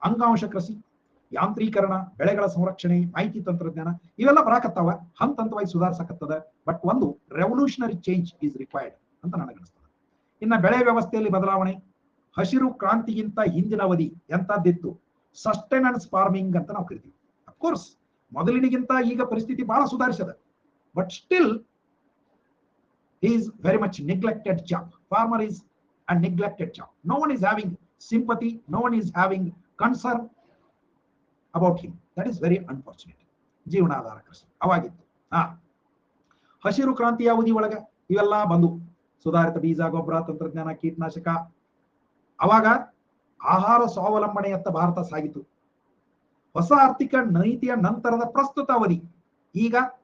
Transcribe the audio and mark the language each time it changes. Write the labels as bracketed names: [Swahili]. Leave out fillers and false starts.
[Kannada] ಅಂಗಾಂಶ ಕೃಷಿ, ಯಾಂತ್ರೀಕರಣ, ಬೆಳೆಗಳ ಸಂರಕ್ಷಣೆ, ಮಾಹಿತಿ ತಂತ್ರಜ್ಞಾನ ಇವೆಲ್ಲ ಬರಾಕತ್ತಾವ, ಹಂತವಾಗಿ ಸುಧಾರಿಸಕತ್ತದ. [English] but ಒಂದು revolutionary change is required [Kannada] ಅಂತ ನನಗನ್ನಿಸ್ತದೆ. ಇನ್ನ ಬೆಳೆ ವ್ಯವಸ್ಥೆಯಲ್ಲಿ ಬದಲಾವಣೆ, ಹಸಿರು ಕ್ರಾಂತಿಗಿಂತ ಹಿಂದಿನ ಅವಧಿ ಎಂತದ್ದಿತ್ತು, ಸಸ್ಟೈನೆನ್ಸ್ ಫಾರ್ಮಿಂಗ್ ಅಂತ ನಾವು ಕರಿತೀವಿ. ಅಫ್ಕೋರ್ಸ್ ಮೊದಲಿನಿಗಿಂತ ಈಗ ಪರಿಸ್ಥಿತಿ ಬಹಳ ಸುಧಾರಿಸದ. [English] But still is very much neglected job. Farmer is a neglected job. No one is having sympathy, no one is having concern about him. That is very unfortunate. [Kannada] ಜೀವನಾಧಾರ ಕೃಷಿ ಅವಾಗಿತ್ತು. ಹಸಿರು ಕ್ರಾಂತಿಯ ಅವಧಿ ಒಳಗ ಇವೆಲ್ಲ ಬಂದು, ಸುಧಾರಿತ ಬೀಜ, ಗೊಬ್ಬರ, ತಂತ್ರಜ್ಞಾನ, ಕೀಟನಾಶಕ. ಅವಾಗ ಆಹಾರ ಸ್ವಾವಲಂಬನೆಯತ್ತ ಭಾರತ ಸಾಗಿತು. ಹೊಸ ಆರ್ಥಿಕ ನೀತಿಯ ನಂತರದ ಪ್ರಸ್ತುತ ಅವಧಿ, ಈಗ